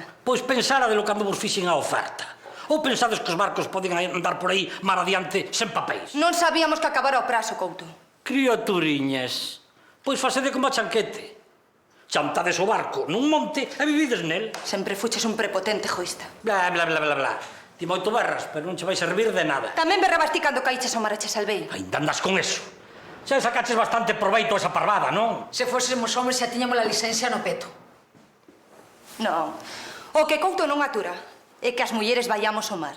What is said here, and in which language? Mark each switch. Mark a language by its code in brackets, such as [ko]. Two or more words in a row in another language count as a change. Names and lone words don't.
[gl] Pois pensara de lo cando vos fixen a oferta. Ou pensades que os barcos poden andar por aí mar adiante sen papéis? Non sabíamos que acabara o prazo, Couto. Criaturiñas, pois facede como a Chanquete. Chantades o barco nun monte e vivides nel. Sempre fuches un prepotente egoísta. Bla, bla, bla, bla, bla. Ti moito berras, pero non che vai servir de nada. Tamén berrabas ti cando caíches ao mar e che salvei. Ainda andas con eso. Xa sacaches bastante proveito a esa parvada, non? Se fósemos homes xa tiñamos a licencia no peto. Non. O que Couto non atura é que as mulleres vayamos ao mar.